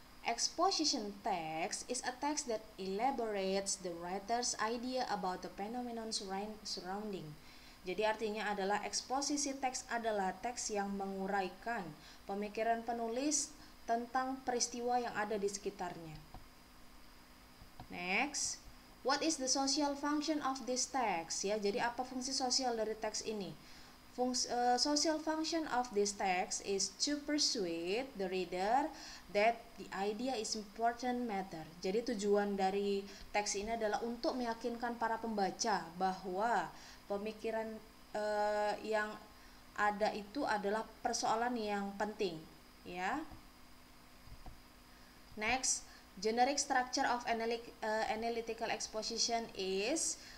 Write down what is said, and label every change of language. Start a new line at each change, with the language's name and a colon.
English: Exposition text is a text that elaborates the writer's idea about the phenomenon surrounding.
Indonesian: Jadi artinya adalah eksposisi teks adalah teks yang menguraikan pemikiran penulis tentang peristiwa yang ada di sekitarnya.
English: Next, what is the social function of this text?
Indonesian: Ya, jadi apa fungsi sosial dari teks ini?
English: Social function of this text is to persuade the reader that the idea is important matter.
Indonesian: Jadi tujuan dari teks ini adalah untuk meyakinkan para pembaca bahwa pemikiran yang ada itu adalah persoalan yang penting, ya.
English: Next, generic structure of analytical exposition is.